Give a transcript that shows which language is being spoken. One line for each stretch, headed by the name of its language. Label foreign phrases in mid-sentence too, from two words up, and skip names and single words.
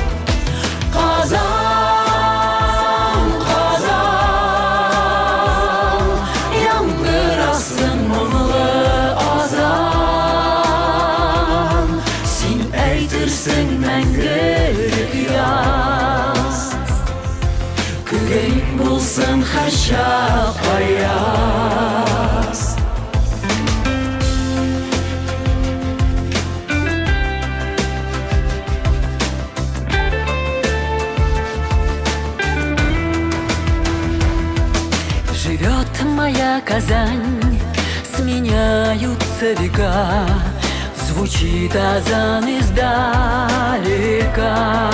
Tatar: Казан, Казан, яңгыр астын моңлы азан. Син әйтерсең мәңгелек яз, күрең булсын һәр чак аяз.
Russian: Живет моя Казань, сменяются века, звучит азан издалека.